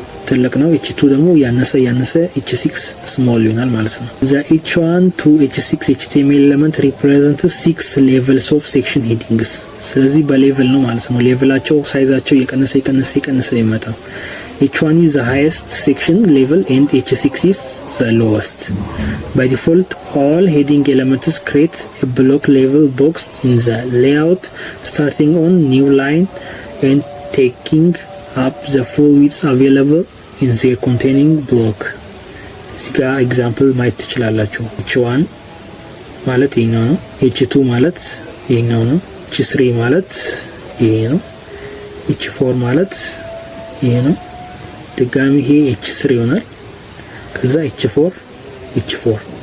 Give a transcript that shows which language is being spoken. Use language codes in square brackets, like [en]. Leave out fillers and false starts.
[am] ትልቅ ነው፣ H2 ደግሞ ያነሰ H6 ስሞል ይሆናል ማለት ነው። [en] the H1 to H6 HTML element represents 6 levels of section headings። [am] ስለዚህ በሌቭል ነው ማለት ነው። ሌቭላቸው ሳይዛቸው የቀነሰ ይመጣው። [en] H1 is the highest section level and H6 is the lowest. By default, all heading elements create a block level box in the layout starting on new line and taking up the full width available in their containing block. [am] እዚህ ጋር ኤግዛምፕል ማየት ትችላላችሁ። H1 ማለት ይሄኛው ነው። H2 ማለት ይሄኛው ነው። H3 ማለት ይሄ ነው። H4 ማለት ይሄ ነው። ድጋሚ ይሄ H3 ይሆናል። ከዛ H4